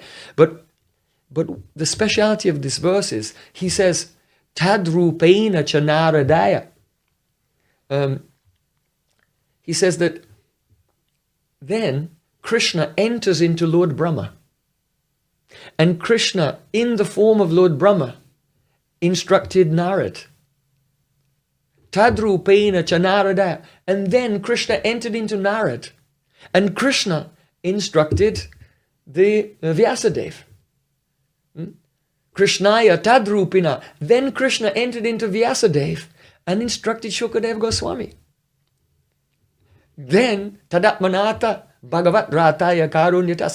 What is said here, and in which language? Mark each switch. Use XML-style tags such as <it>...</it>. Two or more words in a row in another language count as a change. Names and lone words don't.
<en>But the speciality of this verse is, he says,</en> <sa>Tadrupena cha Naradaya.</sa> <en>He says that then Krishna enters into Lord Brahma. And Krishna, in the form of Lord Brahma, instructed Narad.</en> <sa>Tadrupena cha Naradaya.</sa> <en>And then Krishna entered into Narad. And Krishna instructed the Vyasadev.</en> <sa>Krishnaya Tadrupina.</sa> <en>Then Krishna entered into Vyasadev and instructed Shukadev Goswami.</en> <sa>Then Tadatmanata Bhagavat Rataya Karunyatas.</sa>